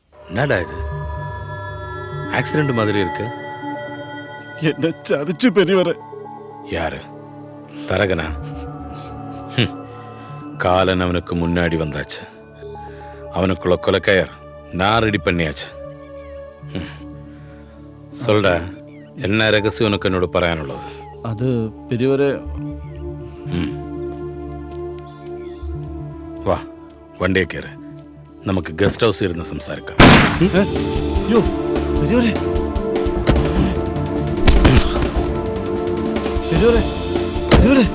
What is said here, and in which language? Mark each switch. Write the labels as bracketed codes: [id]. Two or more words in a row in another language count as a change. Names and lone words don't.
[ta] என்னடா இது ஆக்சிடென்ட் மாதிரி இருக்கு? [ml] എന്നെ ചതിച്ചു പെരിയവരെ. [ta] யாரு? தரகனா? காலன் அவனுக்கு முன்னாடி வந்தாச்சு. அவனுக்குள்ள கொலைக்கயர் நான் ரெடி பண்ணியாச்சு. சொல்டா, என்ன ரகசியம் உனக்கு [ml] എന്നോട് പറയാനുള്ളത്? അത് പെരിയവരെ, വാ, വണ്ടിയെ കയറ്. നമുക്ക് ഗസ്റ്റ് ഹൗസിൽ ഇരുന്ന് സംസാരിക്കാം. അയ്യോ പെരിയവരെ, പെരിയവരെ, പെരിയവരെ,